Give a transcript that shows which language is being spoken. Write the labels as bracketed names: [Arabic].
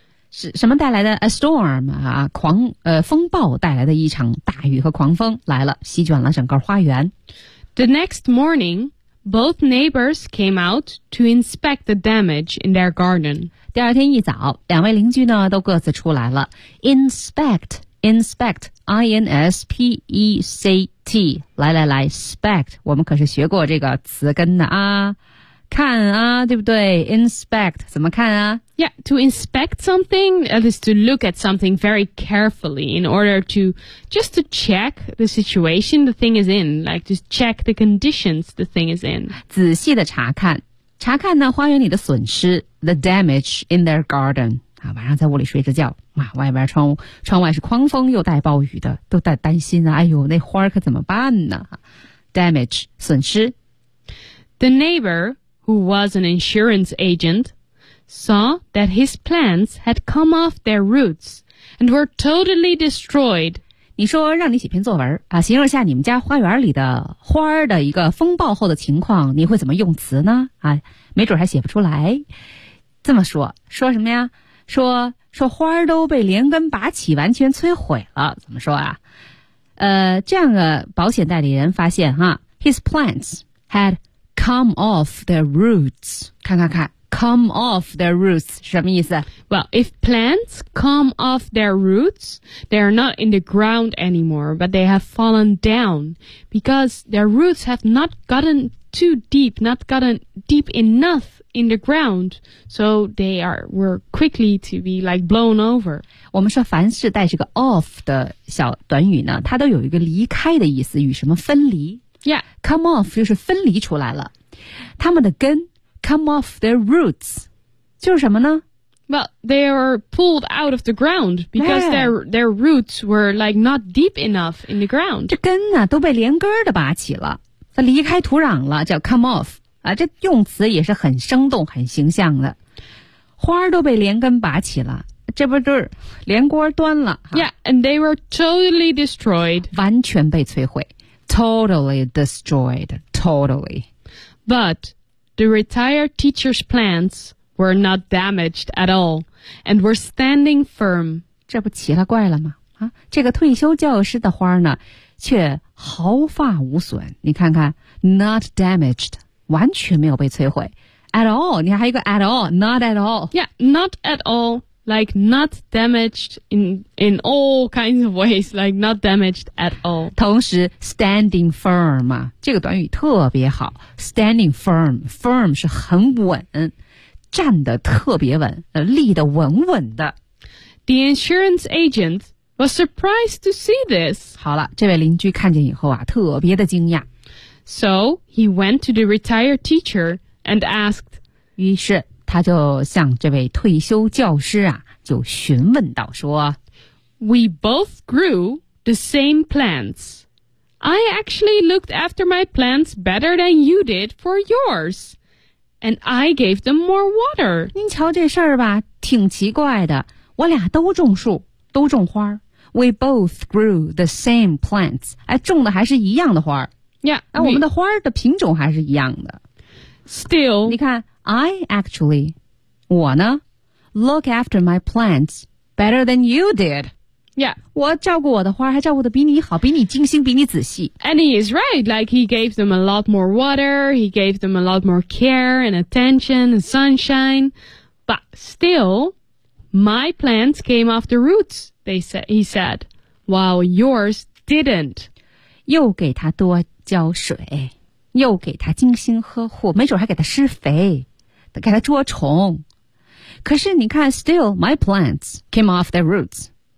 [Chinese] 是什么带来的 ?a storm, 啊狂风暴带来的一场大雨和狂风来了席卷了整个花园。 [English] The next morning,Both neighbors came out to inspect the damage in their garden. [Chinese] 第二天一早，两位邻居呢都各自出来了。 [English] Inspect, inspect, I-N-S-P-E-C-T. [Chinese] 来来来 ,spect, 我们可是学过这个词根的啊。看啊，对不对 ?inspect, 怎么看啊 [English] ?Yeah, to inspect something, that is to look at something very carefully in order to, just to check the situation the thing is in, like just check the conditions the thing is in. [Chinese] 仔细的查看。查看呢花园里的损失 , [English] the damage in their garden. [Chinese] 啊晚上在屋里睡着觉啊外边窗外是狂风又带暴雨的都在担心啊哎呦那花可怎么办呢 ?damage, 损失。 [English] The neighbor,who was an insurance agent, saw that his plants had come off their roots and were totally destroyed. [Chinese] 你说让你写篇作文啊，形容一下你们家花园里的花的一个风暴后的情况，你会怎么用词呢？啊，没准还写不出来。这么说，说什么呀？说花都被连根拔起，完全摧毁了。怎么说啊？这样的保险代理人发现哈 ， [English] his plants had. Come off their roots. [Chinese] 看看看 [English] ,come off their roots, [Chinese] 什么意思 [English] Well, if plants come off their roots, they are not in the ground anymore, but they have fallen down because their roots have not gotten too deep, not gotten deep enough in the ground, so they were quickly to be like blown over. [Chinese] 我们说凡是带这个 of 的小短语呢，它都有一个离开的意思，与什么分离。 [English] Yeah. [Chinese] Come off 就是分离出来了。它们的根 [English] come off their roots, [Chinese] 就是什么呢？ [English] Well, they are pulled out of the ground because their roots were like not deep enough in the ground. [Chinese] 这根啊都被连根的拔起了，它离开土壤了，叫 come off 啊。这用词也是很生动、很形象的。花都被连根拔起了，这不就是连锅端了？ [English] Yeah, and they were totally destroyed. [Chinese] 完全被摧毁 ， [English] totally destroyed, [Chinese] totally. [English] But the retired teacher's plants. were not damaged at all, and were standing firm. [Chinese] 这不奇了怪了吗？啊，这个退休教师的花呢，却毫发无损。你看看 ， [English] not damaged, [Chinese] 完全没有被摧毁。 [English] At all, [Chinese] 你看还有个 [English] at all, not at all. Yeah, not at all, like not damaged in all kinds of ways, like not damaged at all. [Chinese] 同时 ，standing firm 啊，这个短语特别好。 [English] Standing firm, firm [Chinese] 是很稳。站得特别稳，立得稳稳的。 [English] The insurance agent was surprised to see this. [Chinese] 好了，这位邻居看见以后啊，特别的惊讶。 [English] So he went to the retired teacher and asked. [Chinese] 于是他就向这位退休教师啊，就询问到说 [English] ，We both grew the same plants. I actually looked after my plants better than you did for yours. And I gave them more water. [Chinese] 您瞧这事儿吧，挺奇怪的。我俩都种树，都种花。 [English] We both grew the same plants. [Chinese] 哎，种的还是一样的花。 [English] Yeah. [Chinese] 哎，我们的花的品种还是一样的。 [English] Still. [Chinese] 你看 [English] ，I actually, [Chinese] 我呢 [English] ，look after my plants better than you did. Yeah. [Chinese] 我照顾我的花还照顾得比你好，比你精心，比你仔细。 [English] And he is right. Like, he gave them a lot more water. He gave them a lot more care and attention and sunshine. But still, my plants came off the roots, he said, while yours didn't. [Chinese] 又给他多浇水，又给他精心呵护，没准还给他施肥，给他捉虫。可是你看 [English] ,still, my plants came off their roots.